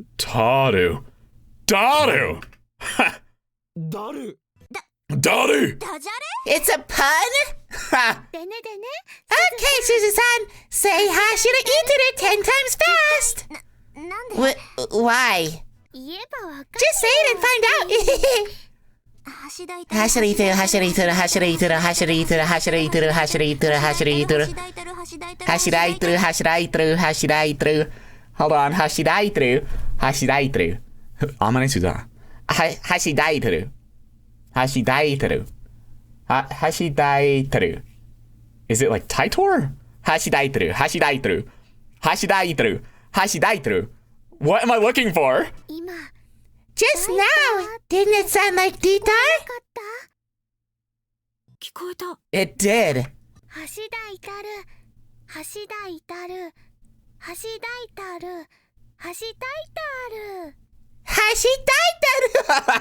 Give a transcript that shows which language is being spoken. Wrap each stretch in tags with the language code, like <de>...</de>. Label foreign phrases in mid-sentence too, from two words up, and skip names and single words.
<en>Taru. Daru! Daru! It's a pun? Ha! Okay, Suzu-san, say Hashira Ituru 10 times fast. Why? Just say it and find out. Hashira Ituru, Hashira Ituru, Hashira Ituru, Hashira Ituru, Hashira Ituru, Hashira Ituru, Hashira Ituru. Hashira Ituru, Hashira Ituru, Hashira Ituru. Hold on, Hashira Ituru. Hashira Ituru. Amane Suzuha. Hashira Ituru. Hashira Ituru. Hashira Ituru. Is it like Titor? Hashira Ituru. Hashira Ituru. Hashira Ituru. Hashira Ituru. What am I looking for? Just now, didn't it sound like Titor? It did. Hashidaitaru.</en>